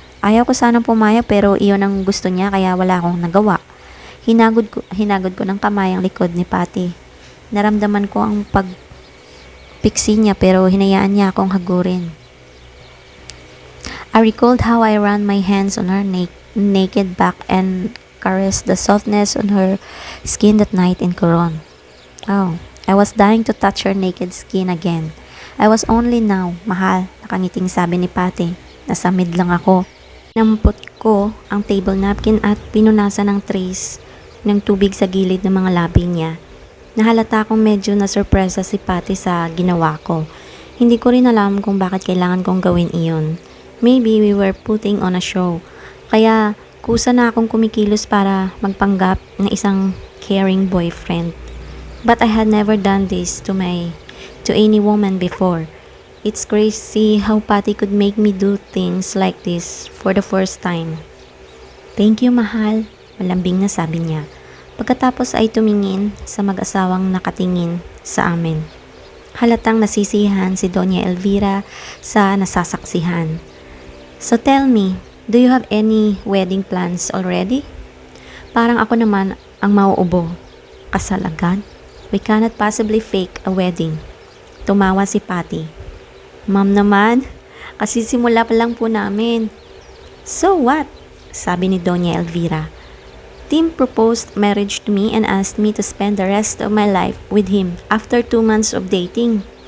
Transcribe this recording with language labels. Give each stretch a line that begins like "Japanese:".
Filipino: Ayaw ko sanang pumayag pero iyon ang gusto niya kaya wala akong nagawa. Hinagod ko ng kamay ang likod ni Patty. Naramdaman ko ang pagpiksi niya pero hinayaan niya akong hagurin.
English: I recalled how I ran my hands on her naked back and caressed the softness on her skin that night in Coron. Oh, I was dying to touch her naked skin again. I was only now, mahal,
Filipino: nakangiting sabi ni Patty. Nasa mid lang ako. Nampot ko ang table napkin at pinunasan ng trays ng tubig sa gilid ng mga labi niya. Nahalata akong medyo na-surpresa si Patty sa ginawa ko. Hindi ko rin alam kung bakit kailangan kong gawin iyon.
English: Maybe we were putting on a show.
Filipino: Kaya kusa na akong kumikilos para magpanggap ng isang caring boyfriend.
English: But I had never done this to any woman before. It's crazy how Patty could make me do things like this for the first time. Thank you,
Filipino: mahal, malambing na sabi niya. Pagkatapos ay tumingin sa mag-asawang nakatingin sa amin. Halatang nasisihan si Doña Elvira sa nasasaksihan.
English: So tell me, do you have any wedding plans already?
Filipino: Parang ako naman ang mauubo. Kasal agad?
English: We cannot possibly fake a wedding.
Filipino: Tumawa si Patty. Ma'am naman, kasi simula pa lang po namin.
English: So what?
Filipino: Sabi ni Doña Elvira.
English: Tim proposed marriage to me and asked me to spend the rest of my life with him after 2 months of dating.